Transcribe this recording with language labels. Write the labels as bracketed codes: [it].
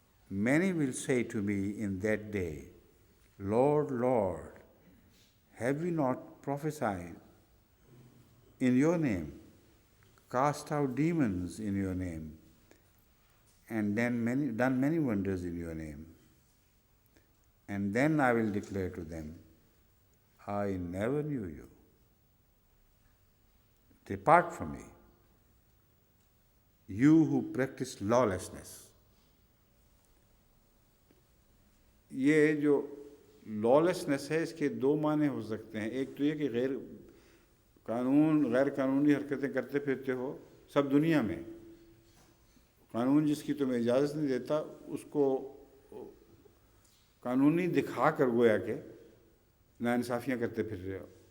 [en] Many will say to me in that day, Lord, Lord, have we not prophesied in your name, cast out demons in your name, and done many wonders in your name? And then I will declare to them, I never knew you. Depart from me, you who practice lawlessness. [ur] یہ جو لالسنس ہے، اس کے دو معنی ہو سکتے ہیں۔ ایک تو یہ کہ غیر قانونی حرکتیں کرتے پھرتے ہو سب دنیا میں، قانون جس کی تمہیں اجازت نہیں دیتا اس کو قانونی دکھا کر گویا کہ ناانصافیاں کرتے پھر رہے ہو۔